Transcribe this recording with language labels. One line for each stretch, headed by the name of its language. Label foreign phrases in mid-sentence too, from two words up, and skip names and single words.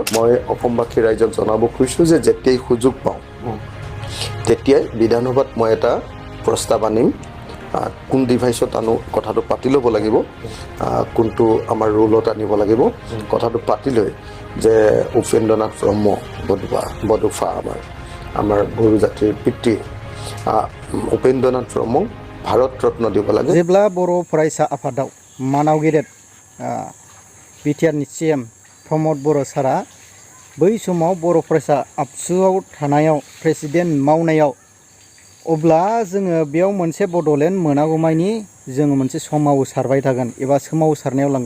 Assamese: মই অসমবাসী ৰাইজক জনাব খুজিছোঁ যে যেতিয়াই সুযোগ পাওঁ তেতিয়াই বিধানসভাত মই এটা প্ৰস্তাৱ আনিম, কোন ডিভাইচত আনো কথাটো পাতি ল'ব লাগিব, কোনটো আমাৰ ৰোলত আনিব লাগিব কথাটো পাতি লৈ যে উপেন্দ্ৰনাথ ব্ৰহ্ম বডফা আমাৰ বড়ো জাতিৰ পিতৃ উপেন্দ্ৰনাথ ব্ৰহ্মক ভাৰত ৰত্ন দিব লাগে।
Bodo: जेब्ला बर' फरायसा आफादाव मानाव गेदेर BTR नि CM प्रमोद बर' सारा बै समाव बर' फरायसा आबसुआव थानायाव प्रेसिडेन्ट मावनायाव अब्ला जोङो बेयाव मोनसे बड'लेण्ड मोनागौमानि जोङो मोनसे सोमावसारबाय थागोन एबा सोमावसारनायाव लांगोन।